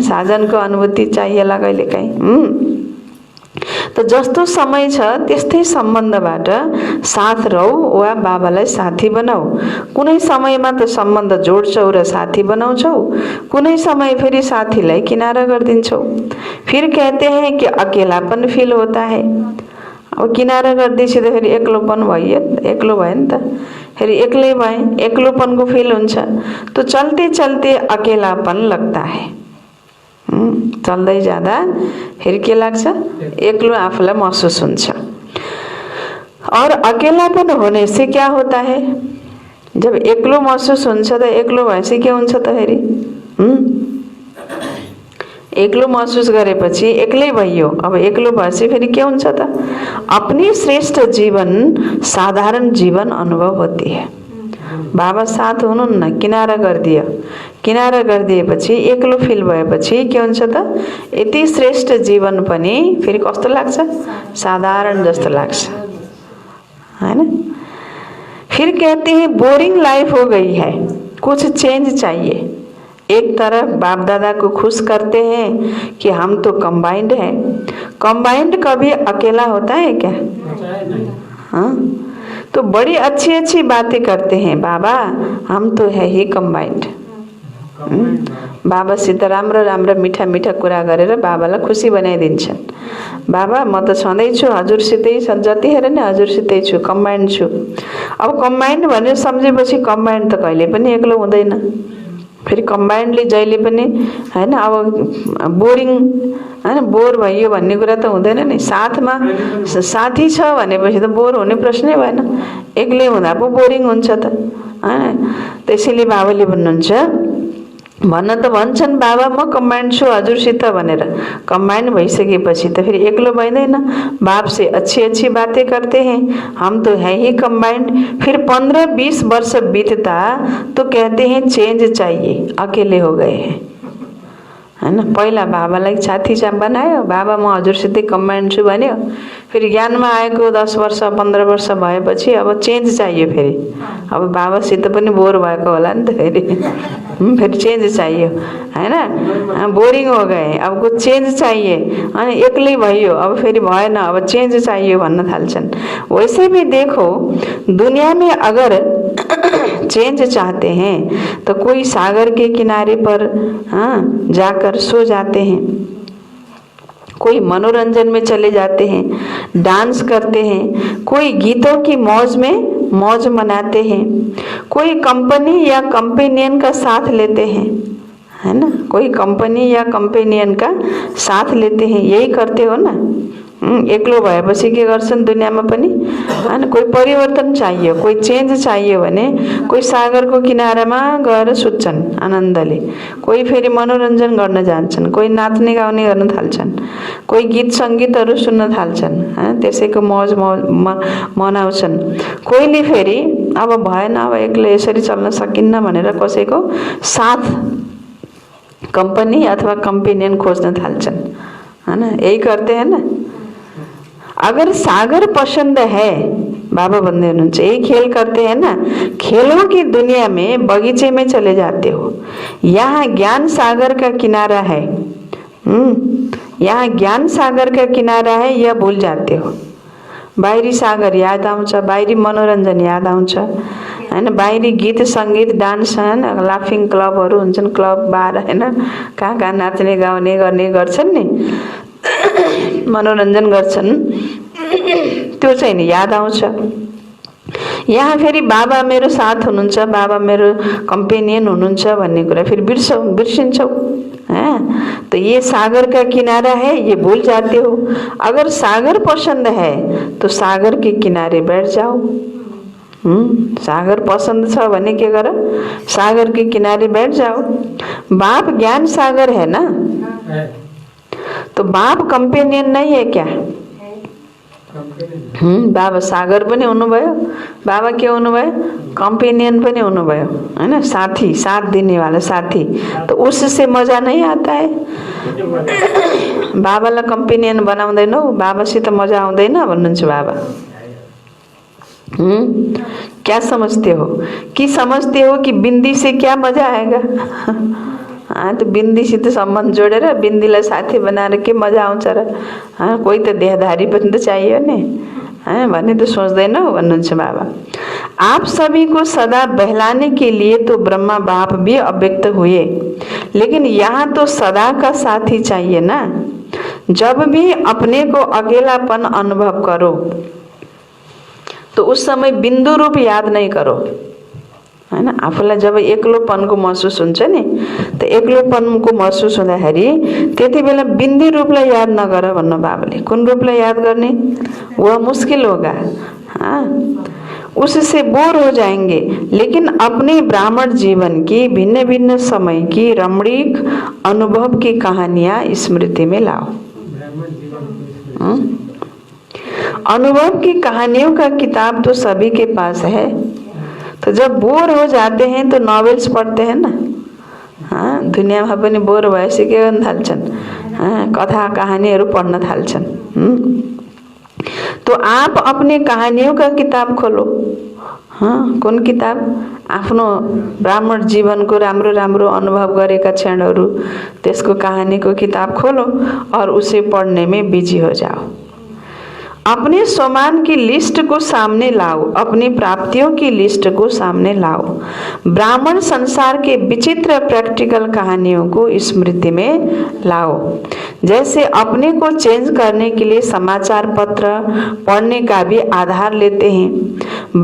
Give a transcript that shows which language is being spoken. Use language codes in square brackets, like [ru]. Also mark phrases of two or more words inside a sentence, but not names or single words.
[ne] साजनको अनुभूति चाहिएला कहिले काहीँ। तो जस्तो समय छ त्यस्तै सम्बन्धबाट साथ रहौ वा बाबालाई साथी बनाऊ। कुनै समयमा त सम्बन्ध जोड्छौ र साथी बनाउँछौ, कुनै समय फेरि साथीलाई किनारा गरिदिन्छौ। [hi] फिर कहते हैं कि अकेलापन फील होता है। [ne] अब किनारा गरिदिएपछि त फेरि एक्लोपन भयो, एक्लो भयो नि त, फेरि एक्लै भए, एक्लोपनको फिल हुन्छ। [hi] तो चलते चलते अकेलापन लगता है। [ne] चल्दै जाँदा फेरि के लाग्छ? एक्लो आफूलाई महसुस हुन्छ। [hi] और अकेलापन होने से क्या होता है? [ne] जब एक्लो महसुस हुन्छ त एक्लो भएपछि के हुन्छ त फेरि? एक्लो महसुस गरेपछि एक्लै भइयो। अब एक्लो भएपछि फेरि के हुन्छ त? [hi] अपनी श्रेष्ठ जीवन साधारण जीवन अनुभव होती है। [ne] बाबा साथ हुनुहुन्न, किनारा गरिदियो। किनारा गरिदिएपछि एक्लो फिल भएपछि के हुन्छ त? यति श्रेष्ठ जीवन पनि फेरि कस्तो लाग्छ? साधारण जस्तो लाग्छ, हैन? [hi] फिर कहते हैं बोरिंग लाइफ हो गई है, कुछ चेंज चाहिए। एक तरफ बाप दादा को खुश करते हैं कि हम तो कंबाइंड हैं। कंबाइंड कभी अकेला होता है क्या? हाँ, तो बड़ी अच्छी अच्छी बातें करते हैं। बाबा हम तो है ही कंबाइंड। [ne] बाबासित राम्रो राम्रो मिठा मिठा कुरा गरेर बाबालाई खुसी बनाइदिन्छन्। बाबा म त छँदैछु, हजुरसितै छ, जतिखेर नै हजुरसितै छु, कम्बाइन्ड छु। अब कम्बाइन्ड भनेर सम्झेपछि कम्बाइन्ड त कहिले पनि एक्लो हुँदैन। फेरि कम्बाइन्डले जहिले पनि हैन, अब बोरिङ हैन, बोर भइयो भन्ने कुरा त हुँदैन नि। साथमा साथी छ भनेपछि त बोर हुने प्रश्नै भएन। एक्लै हुँदा पो बोरिङ हुन्छ त हैन। त्यसैले बाबाले भन्नुहुन्छ, भन्न त भन्छन् बाबा म कम्बाइन्ड छु हजुरसित भनेर। कम्बाइन्ड भइसकेपछि त फेरि एक्लो भइँदैन। [hi] बाप से अच्छी अच्छी बातें करते हैं, हम तो है ही कम्बाइन्ड। फिर 15-20 वर्ष बीतता तो कहते हैं चेंज चाहिए, अकेले हो गए हैं, [ne] हैन। पहिला बाबालाई साथी बनायो, बाबा म हजुरसितै कम्बाइन्ड छु भन्यो। फेरि ज्ञानमा आएको 10 वर्ष 15 वर्ष भएपछि अब चेन्ज चाहियो फेरि। अब बाबासित पनि बोर भएको होला नि त फेरि। फेरि चेन्ज चाहियो, हैन। [hi] बोरिङ हो गए, अब कुछ चेन्ज चाहिए। [ne] अनि एक्लै भइयो, अब फेरि भएन, अब चेन्ज चाहियो भन्न थाल्छन्। [hi] वैसे भी देखो दुनिया में अगर चेंज चाहते हैं तो कोई सागर के किनारे पर जाकर सो जाते हैं, कोई मनोरंजन में चले जाते हैं, डांस करते हैं, कोई गीतों की मौज में मौज मनाते हैं, कोई कंपनी या कंपेनियन का साथ लेते हैं, है ना। कोई कंपनी या कंपेनियन का साथ लेते हैं, यही करते हो ना। [ne] एक्लो भएपछि के गर्छन् दुनियाँमा पनि, हैन। कोही परिवर्तन चाहियो, कोही चेन्ज चाहियो भने कोही सागरको किनारामा गएर सुत्छन् आनन्दले, कोही फेरि मनोरञ्जन गर्न जान्छन्, कोही नाच्ने गाउने गर्न थाल्छन्, कोही गीत सङ्गीतहरू सुन्न थाल्छन्, हैन। त्यसैको मौज मनाउँछन्। कोहीले फेरि अब भएन, अब एक्लै यसरी चल्न सकिन्न भनेर कसैको साथ कंपनी अथवा कंपेनियन खोज्न थाल्छन्, हैन। [hi] यही करते हैं ना। अगर सागर पसंद है, [ne] बाबा भन्दै हुनुहुन्छ, [hi] यही खेल करते हैं ना, खेलों की दुनिया में बगीचे में चले जाते हो, यहाँ ज्ञान सागर का किनारा है। यहाँ ज्ञान सागर का किनारा है, यह भूल जाते हो। [ne] बाहिरी सागर याद आउँछ, बाहिरी मनोरञ्जन याद आउँछ, हैन। बाहिरी गीत सङ्गीत डान्स, हैन, लाफिङ क्लबहरू हुन्छन्, क्लब बार, हैन, कहाँ कहाँ नाच्ने गाउने गर्ने गर्छन् नि, मनोरञ्जन गर्छन्, त्यो चाहिँ नि याद आउँछ। यहाँ फेरि बाबा मेरो साथ हुनुहुन्छ, बाबा मेरो कम्पेनियन हुनुहुन्छ भन्ने कुरा फेरि बिर्सिन्छौ। [hi] तो ये सागर का किनारा है, ये भूल जाते हो। अगर सागर पसंद है तो सागर के किनारे बैठ जाओ। [ne] सागर पसंद छ भने के गर, [hi] सागर के किनारे बैठ जाओ। बाप ज्ञान सागर है ना, तो बाप कंपेनियन नहीं है क्या? [ne] बाबा सागर पनि हुनुभयो, बाबा के हुनुभयो? कंपेनियन पनि हुनुभयो, हैन। साथी, [hi] साथ देने वाला साथी, तो उससे मजा नहीं आता है। [ne] बाबालाई कंपेनियन बनाउँदैनौ, बाबासित मजा आउँदैन भन्नुहुन्छ बाबा। [hi] क्या समझते हो कि बिन्दी से क्या मजा आएगा? [ne] तो बिन्दीसित सम्बन्ध जोडेर बिन्दीलाई साथी बनाएर के मजा आउँछ र? कोही त देहधारी पनि त चाहियो नि, भन्ने त सोच्दैनौ भन्नुहुन्छ बाबा। [hi] आप सभी को सदा बहलाने के लिए तो ब्रह्मा बाप भी अव्यक्त हुए, लेकिन यहाँ तो सदा का साथी चाहिए ना। जब भी अपने को अकेलापन अनुभव करो तो उस समय बिन्दु रूप याद नहीं करो, [ne] हैन। आफूलाई जब एक्लोपनको महसुस हुन्छ नि, त एक्लोपनको महसुस हुँदाखेरि त्यति बेला बिन्दी रूपलाई याद नगर भन्नु बाबाले। कुन रूपलाई याद गर्ने? [hi] वह मुस्किल होगा, उससे बोर हो जाएंगे। लेकिन अपने ब्राह्मण जीवन की भिन्न भिन्न समय की रमणीक अनुभव की कहानियां स्मृति में लाओ। अनुभव की कहानियों का किताब तो सभी के पास है। तो जब बोर हो जाते हैं तो नॉवेल्स पढ़ते हैं ना। हाँ, [ne] दुनियामा पनि बोर भएपछि के गर्न थाल्छन्, कथा कहानीहरू पढ़ना थाल्छन्। [hi] तो आप अपने कहानियों का किताब खोलो। हाँ, कौन किताब? [ne] आफ्नो ब्राह्मण जीवन को राम्रो राम्रो अनुभव गरेका क्षणहरू, त्यसको कहानीको किताब खोलो [hi] और उसे पढ़ने में बिजी हो जाओ। अपने सम्मान की लिस्ट को सामने लाओ, अपनी प्राप्तियों की लिस्ट को सामने लाओ। ब्राह्मण संसार के विचित्र प्रैक्टिकल कहानियों को स्मृति में लाओ। जैसे अपने को चेंज करने के लिए समाचार पत्र पढ़ने का भी आधार लेते हैं।